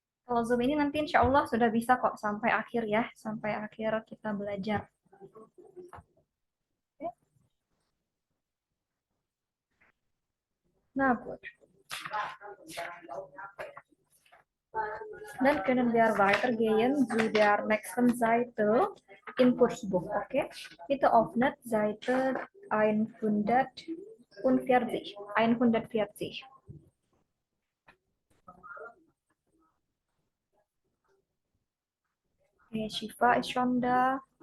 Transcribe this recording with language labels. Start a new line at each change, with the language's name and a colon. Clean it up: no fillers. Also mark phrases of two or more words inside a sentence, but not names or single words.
Indonesian: Kalau Zoom ini nanti insya Allah sudah bisa kok sampai akhir ya, sampai akhir kita belajar. Oke. Nah,
German: gut. Dann können wir weitergehen zu der nächsten Seite im Kursbuch. Okay? Bitte öffnet Seite 140. 140. Okay, Shifa ist schon da.